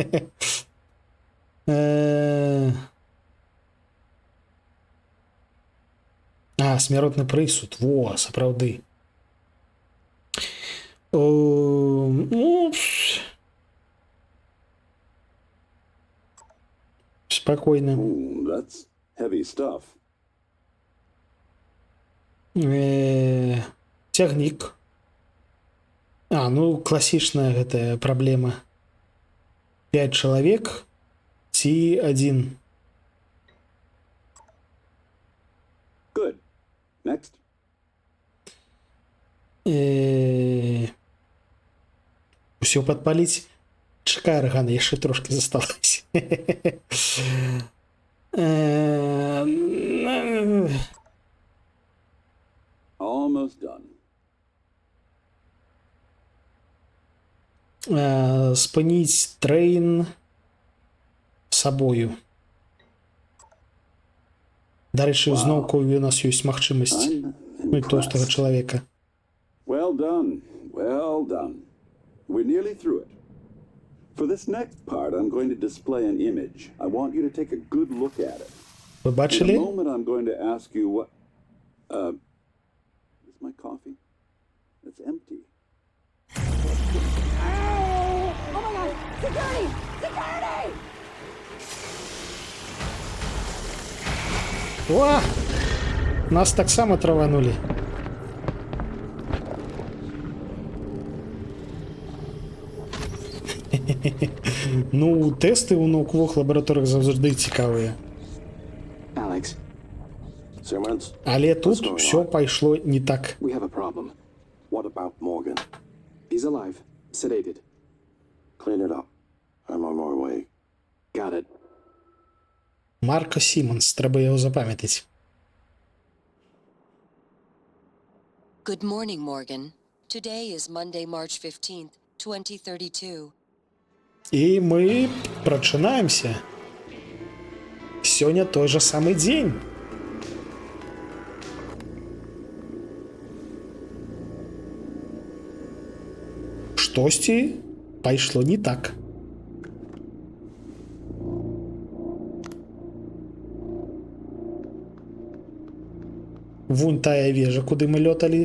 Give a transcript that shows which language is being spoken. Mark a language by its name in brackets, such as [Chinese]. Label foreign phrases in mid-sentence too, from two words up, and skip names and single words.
[Belarusian] А, смяротны прысуд. Во, сапраўды. Ну... [Russian] Спокойно. [English] Ooh, that's heavy stuff. [Belarusian] Цягнік. А, ну, класічная гэтая праблема. 5 чалавек ці 1. [English] Good. Next. [Belarusian] Усё падпаліць. Чакай, Аргана, яшчэ трошкі засталася. [English] Almost done. [Belarusian] Спыніць трэйн сабою. Дарэчы, зноўку у нас ёсць магчымасць тоўстага чалавека. [English] Well done. Well done. We're nearly through it. For this next part, I'm going to display an image. I want you to take a good look at it. [Belarusian] Вы [English] In [Belarusian] бачылі? [English] a moment, I'm going to ask you what... is my coffee? It's empty. [Belarusian] О! Нас таксама траванулі. Ну, тесты ў науковых лабараторыях заўжды цікавыя. [English] Alex, Simmons? [Belarusian] Але тут все пайшло не так. [English] we have a problem. What about Morgan? He's alive, sedated. Clean it up. I'm on my way. Got it. [Ukrainian] Марко Сімонс, треба його запам'ятати. [English] Good morning, Morgan. Today is Monday, March 15th, 2032. [Belarusian] І ми прачынаемся. Сёння той же самы дзень. Штосьці пайшло не так. Вунь тая вежа, куды мы лёталі.